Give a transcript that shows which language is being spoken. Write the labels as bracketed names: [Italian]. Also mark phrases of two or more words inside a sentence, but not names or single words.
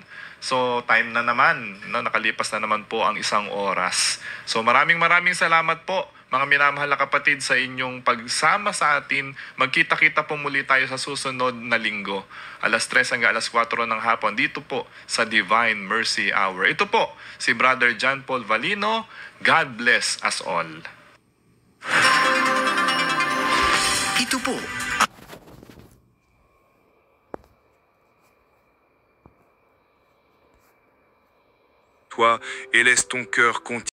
[Filipino] So time na naman, nakalipas na naman po ang 1 oras. So maraming salamat po mga minamahal na kapatid sa inyong pagsama sa atin. Magkita-kita po muli tayo sa susunod na linggo. 3:00 hanggang 4:00 ng hapon dito po sa Divine Mercy Hour. Ito po si Brother John Paul Valino. [English] God bless us all. [Filipino] Ito po [French] toi et laisse ton cœur continuer.